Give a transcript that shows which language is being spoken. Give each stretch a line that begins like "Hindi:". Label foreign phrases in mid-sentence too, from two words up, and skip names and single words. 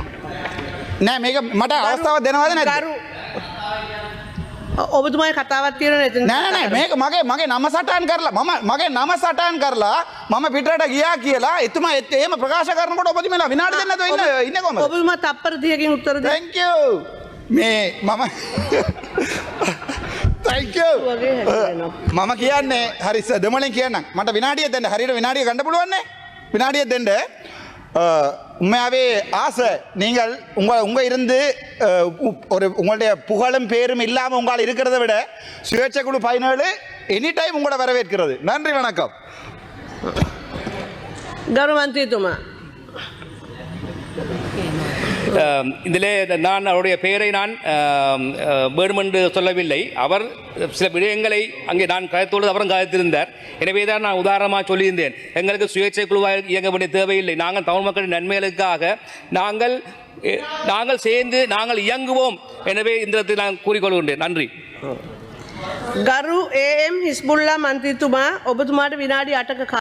Sinhala: නෑ මේක මට අවස්ථාවක් දෙනවද නැද්ද? ඔබතුමාගේ කතාවක් තියෙනවා එතන. නෑ නෑ මේක මගේ නම සටහන් කරලා මගේ නම සටහන් කරලා මම පිටරට ගියා කියලා එතුමා එහෙම ප්‍රකාශ කරනකොට ඔබතුමාලා විනාඩි දෙන්න නැතුව ඉන්නේ කොහමද? ඔබතුමා තප්පර 30කින් උත්තර දෙන්න.
English: thank you.
Sinhala: මේ මම
English: thank you.
Sinhala: මම කියන්නේ හරි දෙමළෙන් කියන්නම්. මට විනාඩියක් දෙන්න. හරියට විනාඩිය ගන්න පුළුවන් නේ?
Tamil: வினாடியை தெண்டு உண்மையாகவே ஆசை நீங்கள் உங்கள் இருந்து ஒரு உங்களுடைய புகழும் பேரும் இல்லாமல் உங்களால் இருக்கிறத விட சுயேட்சை குழு 17
English: any time
Tamil: உங்களை வரவேற்கிறது. நன்றி வணக்கம். கௌரவமந்திரித்துமா இதிலே நான் அவருடைய பெயரை நான் வேண்டுமென்று சொல்லவில்லை. அவர் சில விடயங்களை அங்கே நான் கருத்தோடு அவரும் கருத்திருந்தார். எனவே தான் நான் உதாரணமாக சொல்லியிருந்தேன், எங்களுக்கு சுயேட்சை குழுவாக இயங்க வேண்டிய தேவையில்லை. நாங்கள் தமிழ் மக்களின் நன்மைகளுக்காக நாங்கள் சேர்ந்து நாங்கள் இயங்குவோம். எனவே இந்த இடத்தில் நான் கூறிக்கொள்கின்றேன். நன்றி.
Sinhala: ගරු AM හිස්බුල්ලා මන්ත්‍රීතුමා ඔබතුමාට විනාඩි 8ක